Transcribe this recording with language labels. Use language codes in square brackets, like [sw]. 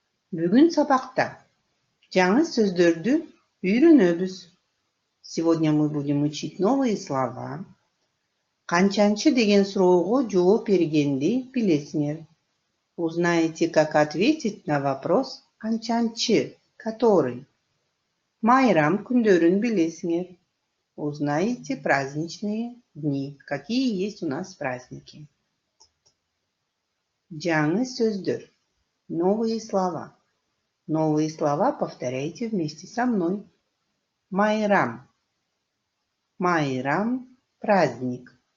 [ky] Бүгүн сабакта жаңы сөздөрдү үйрөнөбүз. [ru] Сегодня мы будем учить новые слова. [ky] Канчанчы деген суроого жооп бергенди билесиңер. [ru] Узнаете, как ответить на вопрос канчанчы, который. [ky] Майрам күндөрүн билесиңер. [ru] Узнаете праздничные дни. Какие есть у нас праздники. [ky] Жаңы сөздөр. [ru] Новые слова. Новые слова повторяйте вместе со мной. [ky] Майрам. Майрам – праздник.